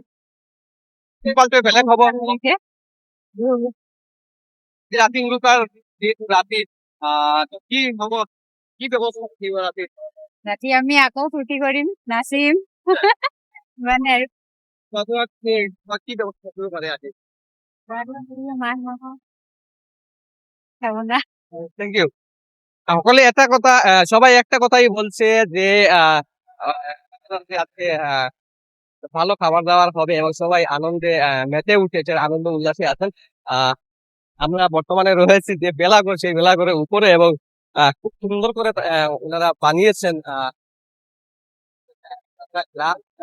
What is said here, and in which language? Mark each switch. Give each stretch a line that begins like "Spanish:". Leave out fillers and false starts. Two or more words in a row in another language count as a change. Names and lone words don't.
Assamese: পালটো বেলেগ হব ৰাতি উৰুকাৰ যিহেতু ৰাতি কি হব, কি ব্যৱস্থা থাকিব ৰাতি? ৰাতি আমি আকৌ ফূৰ্তি কৰিম, নাচিম মানে আৰু কি ব্যৱস্থা কৰিব পাৰে আজি?
Bangla: মাছ মাংস খাব না।
English: Thank you.
Bangla: সকলে একটা কথা, সবাই একটা কথাই বলছে যে আজকে ভালো খাবার দাবার হবে এবং সবাই আনন্দে মেতে উঠেছে, আনন্দ উল্লাসে আছেন। আমরা বর্তমানে রয়েছি যে বেলাঘর, সেই বেলাঘরের উপরে এবং খুব সুন্দর করে ওনারা বানিয়েছেন গ্রাম